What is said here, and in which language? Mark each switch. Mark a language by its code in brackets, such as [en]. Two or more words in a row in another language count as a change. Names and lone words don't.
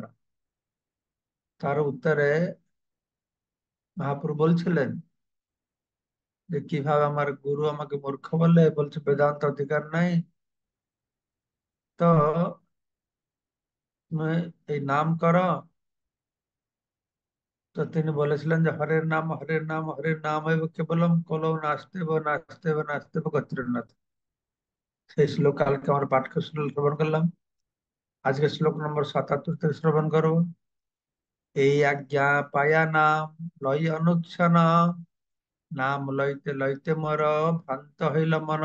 [bn] তার উত্তরে মহাপ্রভু বলছিলেন যে কিভাবে আমার গুরু আমাকে মূর্খ বলে, বলছে বেদান্ত অধিকার নাই, তো তুমি এই নাম করো। তো তিনি বলেছিলেন যে [sa] হরের নাম হরের নাম হরের নাম হইব কেবলম কলৌ নাস্তেব নাস্তেব নাস্তেব গত্রনাথ। [bn] সেই শ্লোক কালকে আমরা পাঠ শ্রবণ করলাম, আজকে শ্লোক নম্বর 77 থেকে শ্রবণ করবো। এই আজ্ঞা পায়া নাম লয় অনুচ্ছন, নাম লইতে লইতে মর ভ্রান্ত হইল মন।